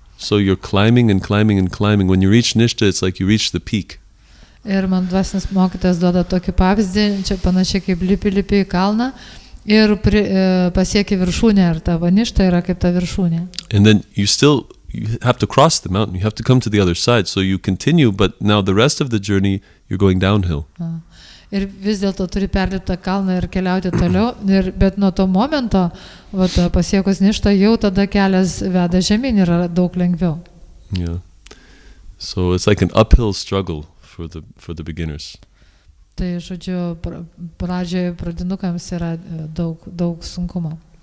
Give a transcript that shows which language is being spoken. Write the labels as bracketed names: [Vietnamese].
[English] So you're climbing and climbing and climbing. When you reach nishta, it's like you reach the peak. [Lithuanian] Ir man dvasinis mokytojas duoda tokį pavyzdį, čia panašiai kaip lipi į kalną. Ir pasieki viršūnę, ir ta ništa yra kaip ta viršūnė. [English] And then you have to cross the mountain. You have to come to the other side. So you continue, but now the rest of the journey, you're going downhill. [Lithuanian] Ir vis dėlto turi perlipti tą kalną ir keliauti toliau. Bet nuo to momento, pasiekus ništą, jau tada kelias veda žemyn, yra daug lengviau. [English] Yeah. So it's like an uphill struggle for the beginners. [Lithuanian] Tai, žodžiu, pradžioje pradinukams yra daug sunkumo.